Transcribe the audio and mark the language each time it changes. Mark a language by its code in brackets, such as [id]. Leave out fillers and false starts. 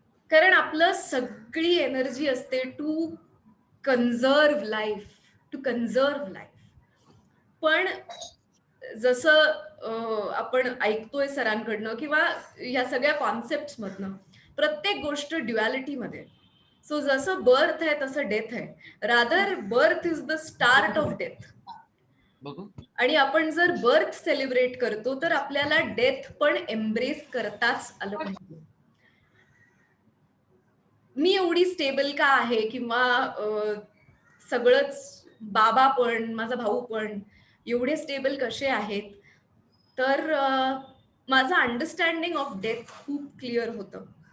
[mr] कारण आपलं सगळी एनर्जी असते [en] To conserve life, to conserve life. [mr] पण जसं आपण ऐकतोय सरांकडनं किंवा ह्या सगळ्या कॉन्सेप्ट मधनं, प्रत्येक गोष्ट ड्युअलिटीमध्ये. सो जसं बर्थ आहे तसं डेथ आहे. [en] Rather birth is the start of death. [mr] आणि आपण जर बर्थ सेलिब्रेट करतो तर आपल्याला डेथ पण एम्ब्रेस करताच आलं पाहिजे. मी एवढी स्टेबल का आहे किंवा सगळंच, बाबा पण माझा भाऊ पण एवढे स्टेबल कसे आहेत, तर माझं अंडरस्टँडिंग ऑफ डेथ खूप क्लिअर होतं.